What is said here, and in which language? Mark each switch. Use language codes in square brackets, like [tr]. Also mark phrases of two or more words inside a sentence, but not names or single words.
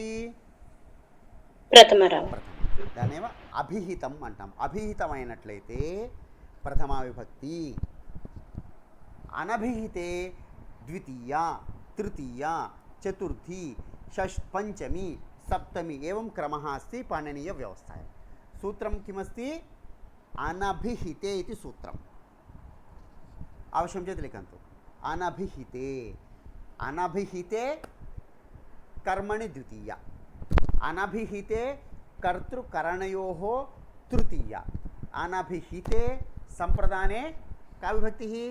[te] ప్రథమ. దాన్నేమో అభిహితం అంటాం. అభిహితమైనట్లయితే ప్రథమా విభక్తి. [sa] अनभिहिते द्वितीया, तृतीया, चतुर्थी, पञ्चमी, सप्तमी एवं क्रमः अस्ति पाणिनीय व्यवस्थायां. सूत्रं किमस्ति? अनभिहिते इति सूत्रम्. अवश्यं चेत् लिखन्तु. अनभिहिते, अनभिहिते कर्मणि द्वितीया, अनभिहिते कर्तृकरणयोः तृतीया, अनभिहिते संप्रदाने का विभक्तिः?